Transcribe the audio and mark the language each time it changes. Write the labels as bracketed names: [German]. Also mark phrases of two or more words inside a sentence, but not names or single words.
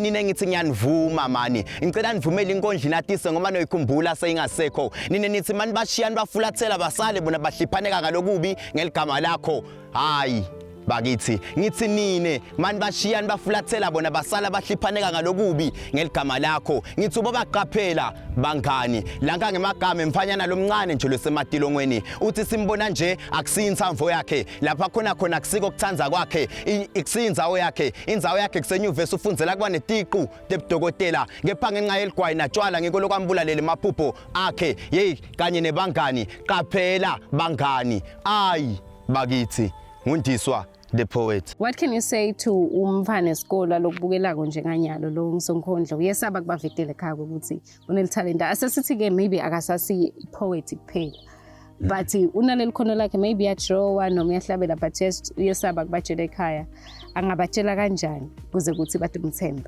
[Swati] nine ngithi ngiyanivuma mani ngicela nivumele inkondla inatise ngoba noyikhumbula seyingasekho nine nithi mani bashiyani bafulathela basale bona bahliphaneka ngalokubi ngeligama lakho hayi bakithi ngithi nine mani bashiyani bafulathela bona basala bahliphaneka ngalokubi ngeligama lakho ngithi uba baqaphela bangani lanka ngemagama emfanyana lomncane nje losematilongweni uthi simbona nje akusiyinsamvo yakhe lapha khona akusiko kuthanza kwakhe ikusiyinzawo yakhe inzawo yakhe kusenyuvesi ufundzela kuba netiqu tebudokotela kepha ngenxa yeligwayi natshwala ngiko lokwambulalele maphupho akhe hey kanye nebangani qaphela bangani ayi bakithi ngundiswa [English] the poet. What can you say to [Swati] umfana esikole lokubukelako njenganyalo lo ngisonkondlo uyesaba kubavetele ekhaya ukuthi unelitalent asesithi ke maybe akasasi poet kuphela but unaleli khono lakhe maybe yadraw noma yahlabela but uyesaba kubatshela ekhaya angabatshela kanjani kuze ukuthi bathi umthemba